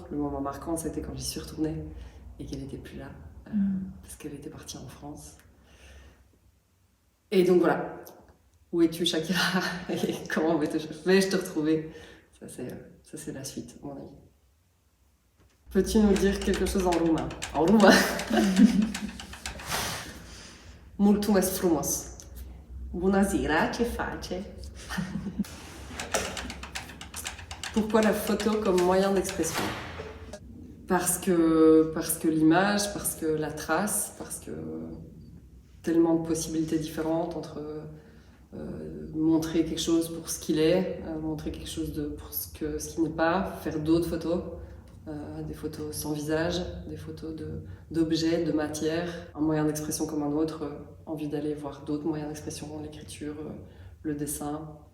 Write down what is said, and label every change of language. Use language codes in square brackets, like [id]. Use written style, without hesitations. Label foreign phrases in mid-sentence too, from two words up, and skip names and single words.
[fr] Le moment marquant, ça a été quand j'y suis retournée et qu'elle n'était plus là, parce qu'elle était partie en France. Et donc voilà, où es-tu Shakira? Et comment vais-je te retrouver? Ça c'est la suite, à mon avis. Peux-tu nous dire quelque chose en roumain? En roumain. [ro] Mulțumesc frumos. Bună ziua, ce face? [fr] Pourquoi la photo comme moyen d'expression? Parce que l'image, parce que la trace, parce que tellement de possibilités différentes entre montrer quelque chose pour ce qu'il est, montrer quelque chose pour ce qu'il n'est pas, faire d'autres photos, des photos sans visage, des photos d'objets, de matière, un moyen d'expression comme un autre, envie d'aller voir d'autres moyens d'expression, l'écriture, le dessin.